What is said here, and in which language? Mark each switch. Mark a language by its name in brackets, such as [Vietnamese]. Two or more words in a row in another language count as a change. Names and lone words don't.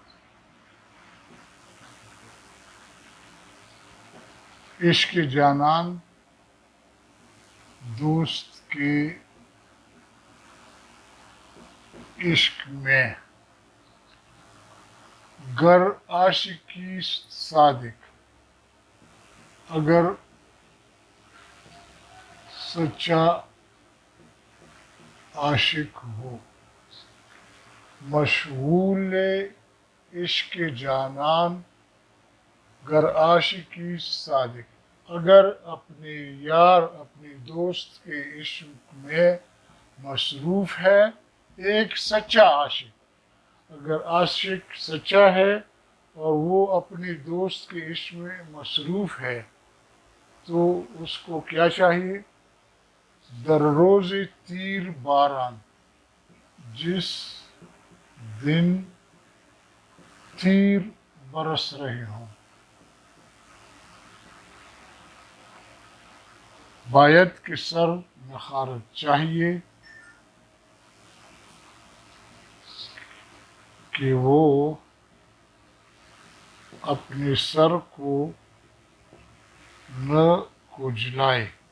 [Persian] عشق جانان [Urdu] دوست کے عشق میں، [Persian] گر عاشقی صادق، [Urdu] اگر سچا عاشق ہو. [Persian] مشغول عشق جانان گر عاشقی صادق، [Urdu] اگر اپنے یار اپنے دوست کے عشق میں مصروف ہے ایک سچا عاشق. اگر عاشق سچا ہے اور وہ اپنے دوست کے عشق میں مصروف ہے تو اس کو کیا چاہیے؟ [Persian] در روز تیر باران، [Urdu] جس دن تیر برس رہے ہوں. [Persian] باید کے سر نخارت، [Urdu] چاہیے کہ وہ اپنے سر کو نہ کھجلائے.